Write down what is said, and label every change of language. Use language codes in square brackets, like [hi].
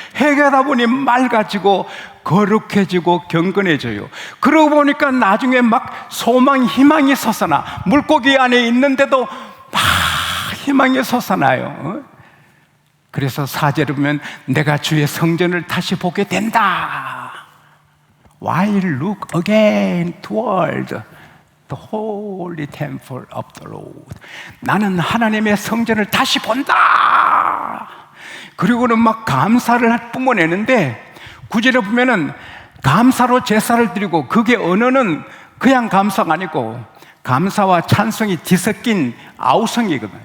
[ko] 해결하다 보니 맑아지고 거룩해지고 경건해져요. 그러고 보니까 나중에 막 소망, 희망이 솟아나. 물고기 안에 있는데도 막 희망이 솟아나요. 그래서 4절에 보면 내가 주의 성전을 다시 보게 된다. [en] While look again toward the holy temple of the Lord. [ko] 나는 하나님의 성전을 다시 본다. 그리고는 막 감사를 뿜어내는데 9절에 보면은 감사로 제사를 드리고, 그게 언어는 그냥 감사가 아니고 감사와 찬송이 뒤섞인 아우성이거든요.